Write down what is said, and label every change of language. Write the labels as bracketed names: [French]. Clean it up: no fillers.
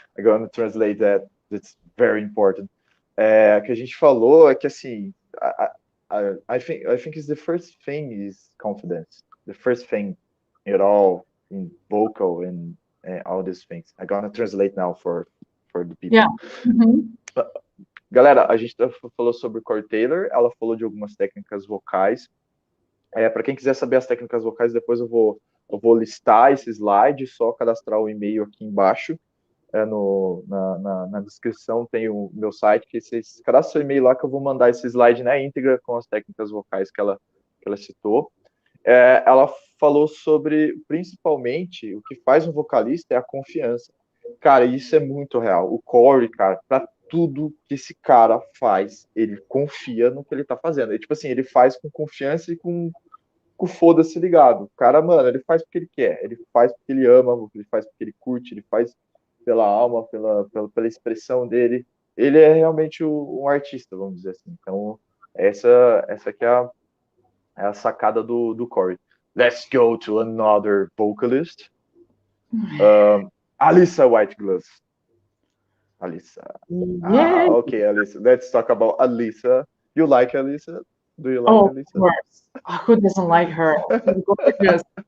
[English] I'm gonna translate that. That's very important. [Portuguese] O que a gente falou é que assim, [English] I think is the first thing is confidence. The first thing at all in vocal and all these things. I'm gonna translate now for the people. Yeah. Mm-hmm. [Portuguese] Galera, a gente falou sobre Corey Taylor, ela falou de algumas técnicas vocais. Para quem quiser saber as técnicas vocais, depois eu vou listar esse slide, só cadastrar o e-mail aqui embaixo. Na descrição tem o meu site, que vocês cadastram o e-mail lá que eu vou mandar esse slide na íntegra com as técnicas vocais que ela citou. Ela falou sobre, principalmente, o que faz um vocalista é a confiança. Cara, isso é muito real. O Corey, cara, para tudo que esse cara faz, ele confia no que ele tá fazendo. E, tipo assim, ele faz com confiança e com foda-se ligado. O cara, mano, ele faz porque ele quer, ele faz porque ele ama, ele faz porque ele curte, ele faz pela alma, pela expressão dele. Ele é realmente um artista, vamos dizer assim. Então, essa aqui é a sacada do Corey. [English] Let's go to another vocalist. Alyssa Whiteglass. Alyssa. Yeah. Okay, Alyssa. Let's talk about Alyssa. You like Alyssa? Do you like Alyssa? Of course. Who doesn't like her? Gorgeous.